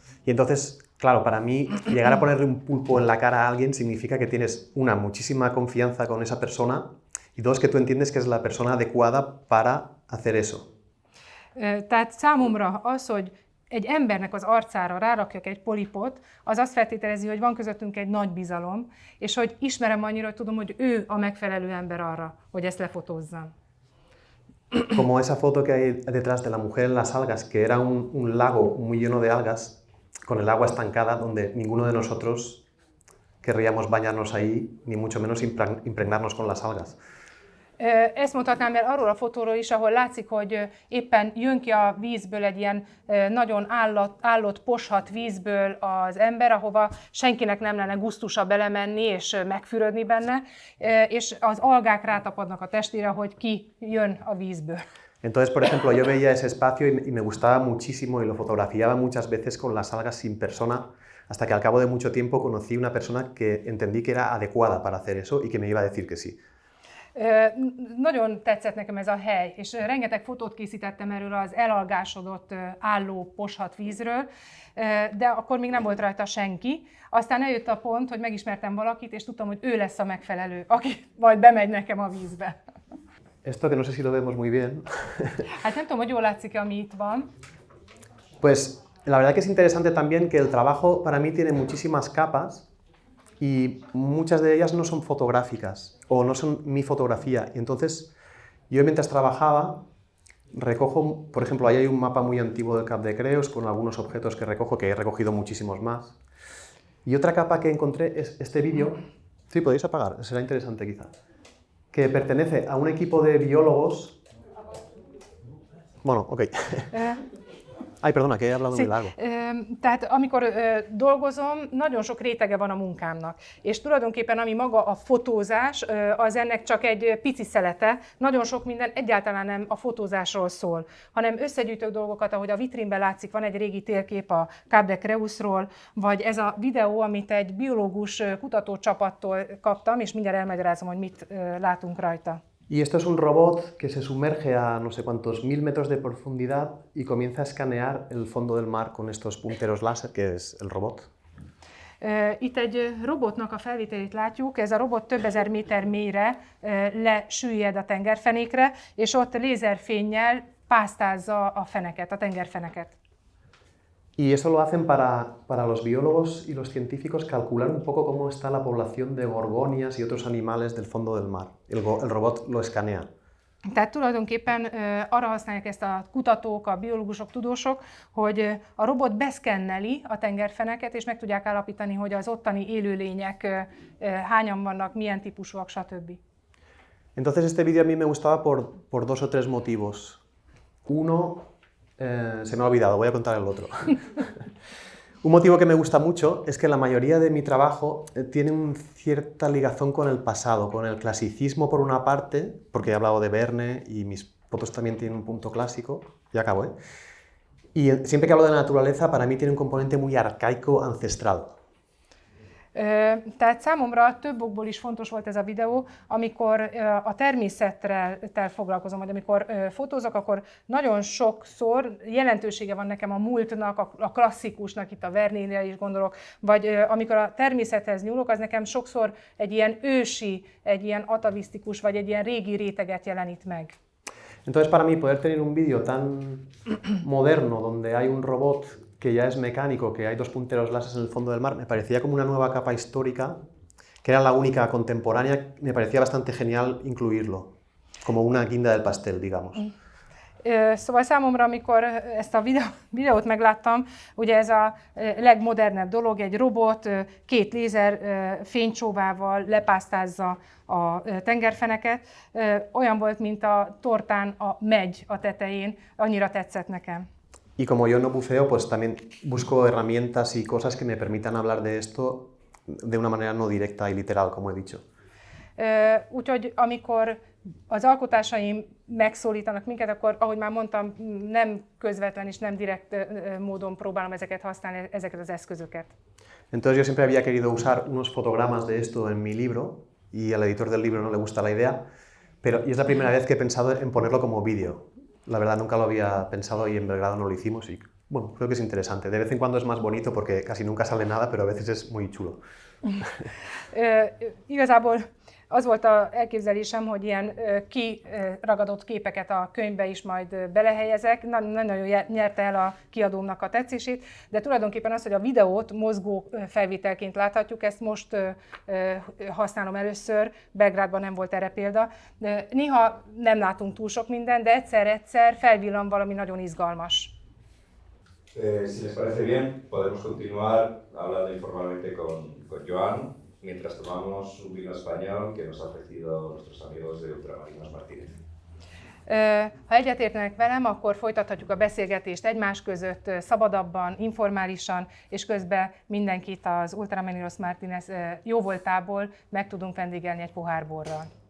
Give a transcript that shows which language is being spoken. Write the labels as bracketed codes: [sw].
[es] Y entonces, claro, para mí llegar a ponerle un pulpo en la cara a alguien significa que tienes, una, muchísima confianza con esa persona y dos, que tú entiendes que es la persona adecuada para hacer eso. [hu] Tehát számomra az, hogy egy embernek az arcára rárakjak egy polipot, az azt feltételezi, hogy van közöttünk egy nagy bizalom, és hogy ismerem annyira, hogy tudom, hogy ő a megfelelő ember arra, hogy ezt lefotózzam. [es] Como esa foto que hay detrás de la mujer en las algas, que era un lago muy lleno de algas, con el agua estancada, donde ninguno de nosotros querríamos bañarnos ahí, ni mucho menos impregnarnos con las algas. [hu] Ezt mondhatnám el arról a fotóról is, ahol látszik, hogy éppen jön ki a vízből egy ilyen nagyon állott, poshat vízből az ember, ahova senkinek nem lenne gusztusa belemenni és megfürödni benne, és az algák rátapadnak a testére, hogy ki jön a vízből. [es] Entonces, por ejemplo, yo veía ese espacio y me gustaba muchísimo y lo fotografiaba muchas veces con las algas sin persona, hasta que al cabo de mucho tiempo conocí una persona que entendí que era adecuada para hacer eso y que me iba a decir que sí. [hu] Nagyon tetszett nekem ez a hely, és rengeteg fotót készítettem erről az elalgásodott álló poshat vízről, de akkor még nem volt rajta senki. Aztán eljött a pont, hogy megismertem valakit, és tudtam, hogy ő lesz a megfelelő, aki majd bemegy nekem a vízbe. [es] Esto que no sé si lo vemos muy bien. [hu] Hát nem tudom, hogy jól látszik, ami itt van. [es] Pues la verdad que es interesante también que el trabajo para mí tiene muchísimas capas y muchas de ellas no son fotográficas o no son mi fotografía. Y entonces yo mientras trabajaba recojo, por ejemplo, ahí hay un mapa muy antiguo del Cap de Creus con algunos objetos que recojo, que he recogido muchísimos más. Y otra capa que encontré es este vídeo, sí, podéis apagar, será interesante quizá, que pertenece a un equipo de biólogos. Bueno, ok. Ay, perdona, que he hablado muy largo. [hu] Tehát amikor dolgozom, nagyon sok rétege van a munkámnak. És tulajdonképpen ami maga a fotózás, az ennek csak egy pici szelete. Nagyon sok minden egyáltalán nem a fotózásról szól, hanem összegyűjtök dolgokat, ahogy a vitrínben látszik, van egy régi térkép a Cap de Creusról, vagy ez a videó, amit egy biológus kutatócsapattól kaptam, és mindjárt elmagyarázom, hogy mit látunk rajta. [es] Y esto es un robot que se sumerge a no sé cuántos 1000 metros de profundidad y comienza a escanear el fondo del mar con estos punteros láser, que es el robot. [hu] Itt egy robotnak a felvételét látjuk, ez a robot több ezer méter mélyre lesüllyed a tengerfenékre, és ott lézerfénnyel pásztázza a feneket, a tengerfeneket. [es] Y eso lo hacen para los biólogos y los científicos calcular un poco cómo está la población de gorgonias y otros animales del fondo del mar. El robot lo escanea. [hu] Tehát tulajdonképpen arra használják ezt a kutatók, a biológusok, tudósok, hogy a robot beszkenneli a tengerfeneket, és meg tudják állapítani, hogy az ottani élőlények hányan vannak, milyen típusúak, stb. [es] Entonces este vídeo a mí me gustaba por 2 o 3 motivos. Uno, se me ha olvidado, voy a contar el otro. Un motivo que me gusta mucho es que la mayoría de mi trabajo tiene una cierta ligazón con el pasado, con el clasicismo por una parte, porque he hablado de Verne y mis fotos también tienen un punto clásico, ya acabo, ¿eh? Y siempre que hablo de la naturaleza, para mí tiene un componente muy arcaico, ancestral. [hu] Tehát számomra több okból is fontos volt ez a videó, amikor a természettel foglalkozom, vagy amikor fotózok, akkor nagyon sokszor jelentősége van nekem a múltnak, a klasszikusnak, itt a Vernére is gondolok, vagy amikor a természethez nyúlok, az nekem sokszor egy ilyen ősi, egy ilyen atavisztikus, vagy egy ilyen régi réteget jelenít meg. [es] Entonces para mí poder tener un vídeo tan moderno, donde hay un robot que ya es mecánico, que hay 2 punteros láser en el fondo del mar, me parecía como una nueva capa histórica, que era la única contemporánea, me parecía bastante genial incluirlo, como una guinda del pastel, digamos. [hu] Szóval számomra, amikor ezt a videót megláttam, ugye ez a legmodernebb dolog, egy robot 2 lézer fénycsóvával lepásztázza a tengerfeneket, olyan volt, mint a tortán a megy a tetején, annyira tetszett nekem. [es] Y como yo no buceo, pues también busco herramientas y cosas que me permitan hablar de esto de una manera no directa y literal, como he dicho. [hu] Úgyhogy amikor az alkotásaim megszólítanak minket, akkor, ahogy már mondtam, nem közvetlen és nem direkt módon próbálom ezeket használni, ezeket az eszközöket. [es] Entonces yo siempre había querido usar unos fotogramas de esto en mi libro y al editor del libro no le gusta la idea, y es la primera vez que he pensado en ponerlo como vídeo. La verdad nunca lo había pensado y en Belgrado no lo hicimos y bueno, creo que es interesante. De vez en cuando es más bonito porque casi nunca sale nada, pero a veces es muy chulo. [hu] Igazából az volt az elképzelésem, hogy ilyen kiragadott képeket a könyvbe is majd belehelyezek. Nagyon nyerte el a kiadómnak a tetszését, de tulajdonképpen az, hogy a videót mozgó felvételként láthatjuk, ezt most használom először, Belgrádban nem volt erre példa. Néha nem látunk túl sok mindent, de egyszer-egyszer felvillan valami nagyon izgalmas. [es] Si les parece bien, podemos continuar hablando informalmente con Joan, mientras tomamos un vino español que nos ha ofrecido nuestros amigos de Ultramarinos Martínez. [hu] Ha egyetértenek velem, akkor folytathatjuk a beszélgetést egymás között szabadabban, informálisan, és közben mindenkit az Ultramarinos Martínez jóvoltából meg tudunk vendégelni egy pohár borral.